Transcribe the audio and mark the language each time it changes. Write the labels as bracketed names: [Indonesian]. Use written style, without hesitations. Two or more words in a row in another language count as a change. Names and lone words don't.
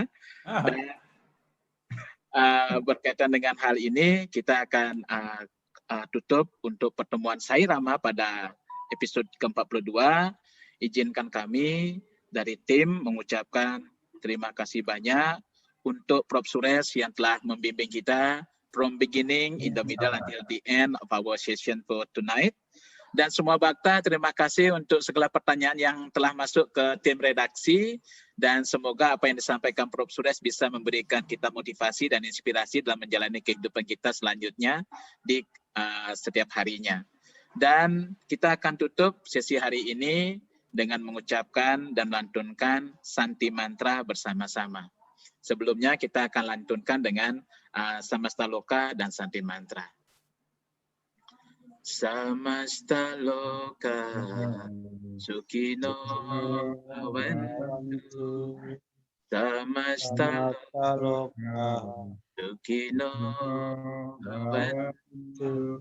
[Indonesian] Dan, berkaitan dengan hal ini kita akan tutup untuk pertemuan Sairama pada episode ke-42. Izinkan kami dari tim mengucapkan terima kasih banyak untuk Prof Suresh yang telah membimbing kita [English] from beginning, in the middle, until the end of our session for tonight. [Indonesian] Dan semua bakta, terima kasih untuk segala pertanyaan yang telah masuk ke tim redaksi. Dan semoga apa yang disampaikan Prof Suresh bisa memberikan kita motivasi dan inspirasi dalam menjalani kehidupan kita selanjutnya di setiap harinya. Dan kita akan tutup sesi hari ini dengan mengucapkan dan melantunkan Santi Mantra bersama-sama. Sebelumnya kita akan lantunkan dengan Samasta Loka dan Santi Mantra. [Sanskrit] Samasta Loka Sukhino Bhavantu. Samasta Loka Sukhino Bhavantu.